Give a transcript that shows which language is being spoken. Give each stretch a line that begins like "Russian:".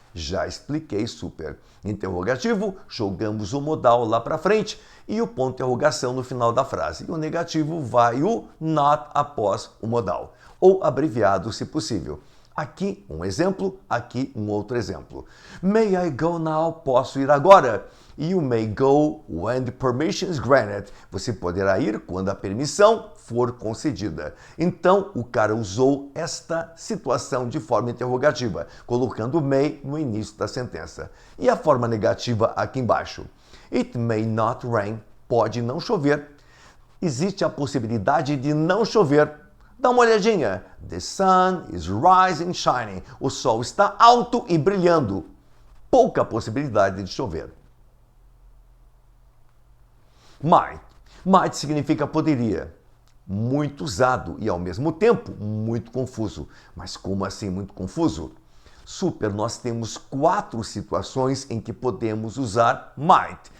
Portuguese: Já expliquei super. Interrogativo, jogamos o modal lá para frente e o ponto de interrogação no final da frase. E o negativo vai o not após o modal, ou abreviado se possível. Aqui um exemplo, aqui um outro exemplo.
English: May I go now?
Portuguese: Posso ir agora?
English: You may go when the permission is granted.
Portuguese: Você poderá ir quando a permissão for concedida. Então, o cara usou esta situação de forma interrogativa, colocando may no início da sentença. E a forma negativa aqui embaixo.
English: It may not rain.
Portuguese: Pode não chover. Existe a possibilidade de não chover. Dá uma olhadinha.
English: The sun is rising, shining.
Portuguese: O sol está alto e brilhando. Pouca possibilidade de chover. Might. Might significa poderia. Muito usado e, ao mesmo tempo, muito confuso. Mas como assim muito confuso? Super, nós temos 4 situações em que podemos usar might.